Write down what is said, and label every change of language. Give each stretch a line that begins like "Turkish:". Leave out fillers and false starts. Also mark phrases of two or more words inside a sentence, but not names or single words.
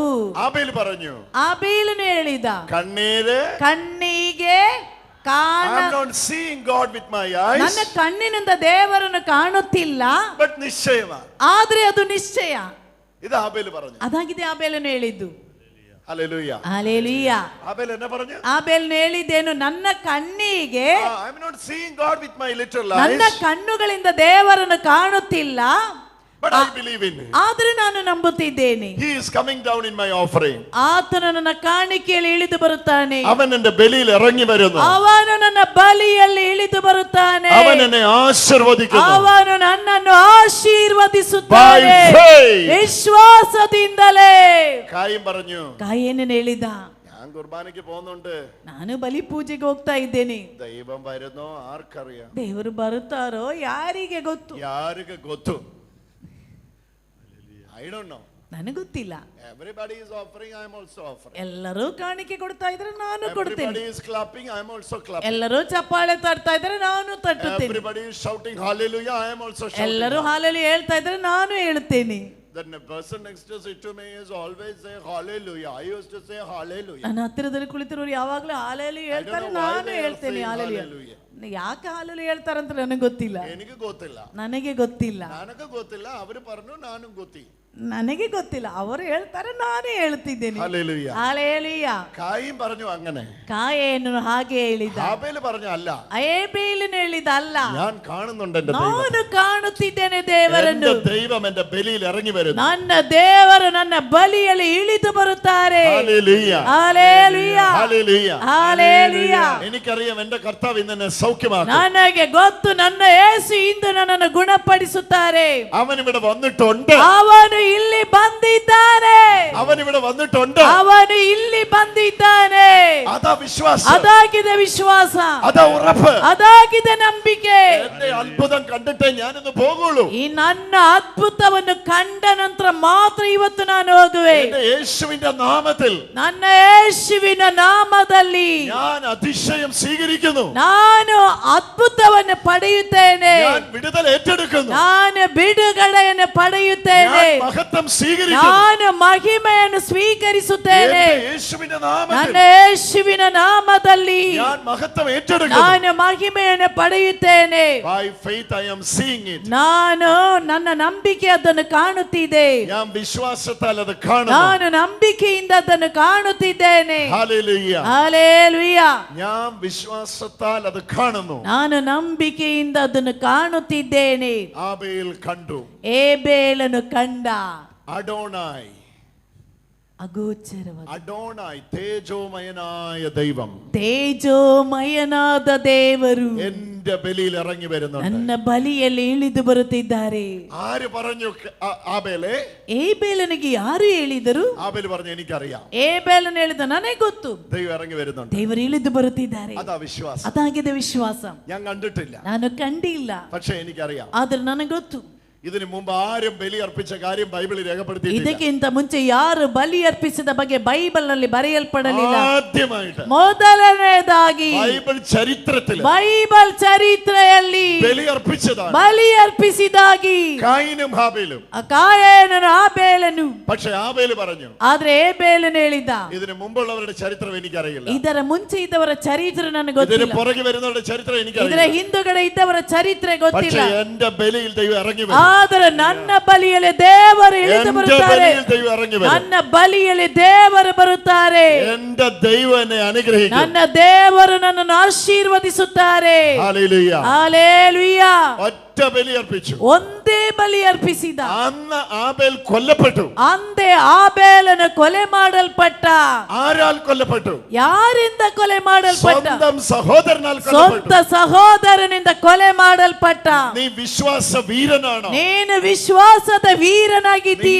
Kannada: ಆಬೇಲನು ಹೇಳಿದ, ಕಣ್ಣಿಗೆ ನನ್ನ ಕಣ್ಣಿನಿಂದ ದೇವರನ್ನು ಕಾಣುತ್ತಿಲ್ಲ, ಆದ್ರೆ ಅದು ನಿಶ್ಚಯ. ಅದಾಗಿದೆ ಆಬೇಲನು ಹೇಳಿದ್ದು. ಹಲ್ಲೆಲೂಯಾ. ಆಬೇಲನು ಹೇಳಿದ್ದೇನು, ನನ್ನ ಕಣ್ಣಿಗೆ, ನನ್ನ ಕಣ್ಣುಗಳಿಂದ ದೇವರನ್ನು ಕಾಣುತ್ತಿಲ್ಲ,
English: But I believe in him.
Kannada: ಆದ್ರೆ ನಾನು ನಂಬುತ್ತಿದ್ದೇನೆ.
English: He is coming down in my offering.
Kannada: ಆತನು ನನ್ನ ಕಾಣಿಕೆಯಲ್ಲಿ ಇಳಿದು ಬರುತ್ತಾನೆ.
Malayalam: അവൻ എൻ്റെ ബലിയിൽ ഇറങ്ങി വരുന്നു.
Kannada: ಅವನು ನನ್ನ ಬಲಿಯಲ್ಲಿ ಇಳಿದು ಬರುತ್ತಾನೆ.
Malayalam: അവൻ എന്നെ ആശീർവദിക്കുന്നു.
Kannada: ಅವನು ನನ್ನನ್ನು ಆಶೀರ್ವದಿಸುತ್ತಾನೆ. ವಿಶ್ವಾಸದಿಂದಲೇ.
Malayalam: കായീൻ പറഞ്ഞു,
Kannada: ಕಾಯೇನನು ಹೇಳಿದ,
Malayalam: ഞാൻ കുർബാനയ്ക്ക് പോകുന്നുണ്ട്,
Kannada: ನಾನು ಬಲಿ ಪೂಜೆಗೆ ಹೋಗ್ತಾ ಇದ್ದೇನೆ.
Malayalam: ദൈവം വരുന്നോ ആർക്കറിയാം?
Kannada: ದೇವರು ಬರುತ್ತಾರೋ ಯಾರಿಗೆ ಗೊತ್ತು? ಯಾರಿಗೆ ಗೊತ್ತು?
English: I don't know.
Kannada: ನನಗೆ ಗೊತ್ತಿಲ್ಲ.
English: Everybody is offering, I am also offering.
Kannada: ಎಲ್ಲರೂ ಕಾಣಿಕೆ ಕೊಡ್ತಾ ಇದ್ರೆ ನಾನು ಕೊಡ್ತೇನೆ.
English: Everybody is clapping, I am also clapping.
Kannada: ಎಲ್ಲರೂ ಚಪ್ಪಾಳೆ ತಟ್ತಾ ಇದ್ರೆ ನಾನು ತಟ್ಟುತ್ತೇನೆ.
English: Everybody is shouting hallelujah, I am also shouting.
Kannada: ಎಲ್ಲರೂ ಹಾಲೆಲೂಯಾ ಹೇಳ್ತಾ ಇದ್ರೆ ನಾನು ಹೇಳುತ್ತೇನೆ.
English: Then the person next to me is always say hallelujah. I used to say hallelujah.
Kannada: ನನ್ನ ಹತ್ತಿರದಲ್ಲಿ ಕುಳಿತಿರೋರು ಯಾವಾಗಲೂ ಹಾಲೆಲೂಯಾ ಹೇಳ್ತಾರೆ, ನಾನು ಹೇಳ್ತೇನೆ ಹಾಲೆಲೂಯಾ. ಯಾಕೆ ಹಾಲೆಲೂಯಾ ಹೇಳ್ತಾರಂತ ನನಗೆ ಗೊತ್ತಿಲ್ಲ. എനിക്ക് ಗೊತ್ತಿಲ್ಲ. ನನಗೆ ಗೊತ್ತಿಲ್ಲ. ನನಗೆ ಗೊತ್ತಿಲ್ಲ, ಅವರು പറഞ്ഞു ನಾನು ಗೊತ್ತಿ. ನನಗೆ ಗೊತ್ತಿಲ್ಲ, ಅವರು ಹೇಳ್ತಾರೆ, ನಾನೇ ಹೇಳ್ತಿದ್ದೇನೆ.
Malayalam: ഹല്ലേലൂയ. ഹല്ലേലൂയ. കായീൻ പറഞ്ഞു അങ്ങനെ,
Kannada: കായേനു ಹಾಗೆ ಹೇಳಿದ,
Malayalam: ഹാബേൽ പറഞ്ഞു അല്ല,
Kannada: ഏബേലിന് ಹೇಳಿದ ಅಲ್ಲ,
Malayalam: ഞാൻ കാണുന്നുണ്ട് എന്റെ ദൈവം,
Kannada: ನಾನು ಕಾಣುತ್ತಿದ್ದೇನೆ ದೇವರನ್ನು,
Malayalam: എന്റെ ദൈവം എന്റെ ബലിയിൽ ഇറങ്ങി വരുന്നു,
Kannada: ನನ್ನ ದೇವರು ನನ್ನ ಬಲಿಯಲ್ಲಿ ಇಳಿದು ಬರುತ್ತಾರೆ.
Malayalam: ഹല്ലേലൂയ. ഹല്ലേലൂയ. ഹല്ലേലൂയ. ഹല്ലേലൂയ. എനിക്കറിയാം എന്റെ കർത്താവ് ഇന്ന് എന്നെ സൗഖ്യമാക്കും.
Kannada: ನನಗೆ ಗೊತ್ತು, ನನ್ನ ಯೇಸು ಇಂದು ನನ್ನನ್ನು ಗುಣಪಡಿಸುತ್ತಾರೆ.
Malayalam: അവൻ ഇവിടെ വന്നിട്ടുണ്ട്,
Kannada: ಅವನು ಇಲ್ಲಿ ಬಂದಿದ್ದಾನೆ,
Malayalam: അവൻ ഇവിടെ വന്നിട്ടുണ്ട്,
Kannada: ಅವನು ಇಲ್ಲಿ ಬಂದಿದ್ದಾನೆ.
Malayalam: അതാ വിശ്വാസം,
Kannada: ಅದಾಗಿದೆ ವಿಶ್ವಾಸ,
Malayalam: അതാ ഉറപ്പ്,
Kannada: ಅದಾಗಿದೆ ನಂಬಿಕೆ.
Malayalam: എന്റെ അത്ഭുതം കണ്ടിട്ടേ ഞാനിന്ന് പോകുള്ളൂ,
Kannada: ಈ ನನ್ನ ಅದ್ಭುತವನ್ನು ಕಂಡ ನಂತರ ಮಾತ್ರ ಇವತ್ತು ನಾನು ಹೋಗುವೆ.
Malayalam: എന്റെ യേശുവിന്റെ നാമത്തിൽ
Kannada: ನನ್ನ ಯೇಸುವಿನ ನಾಮದಲ್ಲಿ
Malayalam: ഞാൻ അതിശയം സ്വീകരിക്കുന്നു,
Kannada: ನಾನು ಅದ್ಭುತವನ್ನು ಪಡೆಯುತ್ತೇನೆ,
Malayalam: ഞാൻ വിടുതൽ ഏറ്റെടുക്കുന്നു,
Kannada: ನಾನು ಬಿಡುಗಡೆಯನ್ನು ಪಡೆಯುತ್ತೇನೆ,
Malayalam: ഞാൻ മഹത്വം സ്വീകരിക്കുന്നു,
Kannada: ನಾನು ಮಹಿಮೆಯನ್ನು ಸ್ವೀಕರಿಸುತ್ತೇನೆ.
Malayalam: എന്റെ യേശുവിന്റെ നാമത്തിൽ
Kannada: ನನ್ನ ಯೇಸುವಿನ ನಾಮದಲ್ಲಿ
Malayalam: ഞാൻ മഹത്വം ഏറ്റെടുക്കുന്നു.
Kannada: ನಾನು ಮಹಿಮೆಯನ್ನು ಪಡೆಯುತ್ತೇನೆ.
English: By faith I am seeing it.
Kannada: ನಾನು ನನ್ನ ನಂಬಿಕೆ ಅದನ್ನು ಕಾಣುತ್ತಿದೆ,
Malayalam: ഞാൻ വിശ്വാസത്താൽ അത് കാണുന്നു.
Kannada: ನಾನು ನಂಬಿಕೆಯಿಂದ ಅದನ್ನು ಕಾಣುತ್ತಿದ್ದೇನೆ.
Malayalam: ഹല്ലേലൂയ.
Kannada: ಹಲ್ಲೆಲೂಯ.
Malayalam: ഞാൻ വിശ്വാസത്താൽ അത് കാണുന്നു.
Kannada: ನಾನು ನಂಬಿಕೆಯಿಂದ ಅದನ್ನು ಕಾಣುತ್ತಿದ್ದೇನೆ.
Malayalam: ആബേൽ കണ്ടു,
Kannada: ಏಬೇಲನು ಕಂಡ,
Malayalam: അഡോണായി,
Kannada: ಅಗೋಚರವಾದ
Malayalam: അഡോണായി തേജോമയനായ ദൈവം,
Kannada: ತೇಜೋಮಯನಾದ ದೇವರು
Malayalam: എന്റെ ബലിയിൽ ഇറങ്ങി വരുന്നുണ്ട്.
Kannada: ನನ್ನ ಬಲಿಯಲ್ಲಿ ಇಳಿದು ಬರುತ್ತಿದ್ದಾರೆ.
Malayalam: ആര് പറഞ്ഞു ആബേലേ?
Kannada: ಏಬೇಲನಿಗೆ ಯಾರು ಹೇಳಿದರು?
Malayalam: ആബേൽ പറഞ്ഞു എനിക്കറിയാം,
Kannada: ಏಬೇಲನು ಹೇಳಿದ, ನನಗೆ ಗೊತ್ತು,
Malayalam: ദൈവം ഇറങ്ങി വരുന്നുണ്ട്.
Kannada: ದೇವರು ಇಳಿದು ಬರುತ್ತಿದ್ದಾರೆ.
Malayalam: അതാ വിശ്വാസം.
Kannada: ಅದಾಗಿದೆ ವಿಶ್ವಾಸ.
Malayalam: ഞാൻ കണ്ടിട്ടില്ല,
Kannada: ನಾನು ಕಂಡಿಲ್ಲ,
Malayalam: പക്ഷെ എനിക്കറിയാം.
Kannada: ಆದ್ರೆ ನನಗೆ ಗೊತ್ತು.
Malayalam: ഇതിനു മുമ്പ് ആരും ബലി അർപ്പിച്ച കാര്യം ബൈബിളിൽ രേഖപ്പെടുത്തിയിട്ടില്ല.
Kannada: ಇದಕ್ಕಿಂತ ಮುಂಚೆ ಯಾರು ಬಲಿ ಅರ್ಪಿಸಿದ ಬಗ್ಗೆ ಬೈಬಲ್ ನಲ್ಲಿ ಬರೆಯಲ್ಪಡಲಿಲ್ಲ.
Malayalam: ആദ്യമായിട്ട്
Kannada: ಮೊದಲನೇದಾಗಿ
Malayalam: ബൈബിൾ
Kannada: ಚರಿತ್ರೆಯಲ್ಲಿ
Malayalam: ബലി അർപ്പിച്ചതാണ്
Kannada: ಬಲಿ ಅರ್ಪಿಸಿದಾಗಿ
Malayalam: കായീനും ഹാബേലും.
Kannada: ಕಾಯೇನನು ಆಬೇಲನು.
Malayalam: പക്ഷെ ആബേൽ പറഞ്ഞു,
Kannada: ಆದ್ರೆ ಏಬೇಲನು ಹೇಳಿದ,
Malayalam: ഇതിനു മുമ്പുള്ളവരുടെ ചരിത്രം എനിക്കറിയില്ല,
Kannada: ಇದರ ಮುಂಚೆ ಇದ್ದವರ ಚರಿತ್ರೆ ನನಗೆ
Malayalam: ഇതിന്
Kannada: ಗೊತ್ತಿಲ್ಲ,
Malayalam: പുറകെ വരുന്നവരുടെ ചരിത്രം
Kannada: ಇದರ
Malayalam: എനിക്കറിയില്ല.
Kannada: ಹಿಂದುಗಡೆ ಇದ್ದವರ ಚರಿತ್ರೆ ಗೊತ್ತಿಲ್ಲ.
Malayalam: പക്ഷെ എന്റെ ബലിയിൽ ദൈവം ഇറങ്ങി വരും,
Kannada: ಆದರೆ ನನ್ನ ಬಲಿಯಲ್ಲಿ ದೇವರು ಇಳಿದು
Malayalam: എന്റെ
Kannada: ಬರುತ್ತಾರೆ,
Malayalam: ബലിയിൽ ദൈവം ഇറങ്ങി വരും,
Kannada: ನನ್ನ ಬಲಿಯಲ್ಲಿ ದೇವರು ಬರುತ್ತಾರೆ,
Malayalam: എന്റെ ദൈവം എന്നെ അനുഗ്രഹിക്കും.
Kannada: ನನ್ನ ದೇವರು ನನ್ನನ್ನು ಆಶೀರ್ವದಿಸುತ್ತಾರೆ.
Malayalam: ഹല്ലേലൂയ.
Kannada: ಹಲ್ಲೆಲೂಯ.
Malayalam: ഒറ്റ ബലി അർപ്പിച്ചു,
Kannada: ಒಂದೇ ಬಲಿ ಅರ್ಪಿಸಿದ.
Malayalam: അന്ന് ആബേൽ കൊല്ലപ്പെട്ടു.
Kannada: ಅಂದೇ ಆಬೇಲನು ಕೊಲೆ ಮಾಡಲ್ಪಟ್ಟ.
Malayalam: ആരാൽ കൊല്ലപ്പെട്ടു?
Kannada: ಯಾರಿಂದ ಕೊಲೆ ಮಾಡಲ್ಪಟ್ಟ?
Malayalam: സ്വന്തം സഹോദരനാൽ
Kannada: ಸ್ವಂತ
Malayalam: കൊല്ലപ്പെട്ടു.
Kannada: ಸಹೋದರನಿಂದ ಕೊಲೆ ಮಾಡಲ್ಪಟ್ಟ.
Malayalam: നീ വിശ്വാസ വീരനാണോ?
Kannada: ನೀನು ವಿಶ್ವಾಸದ ವೀರನಾಗಿದ್ದೀಯ.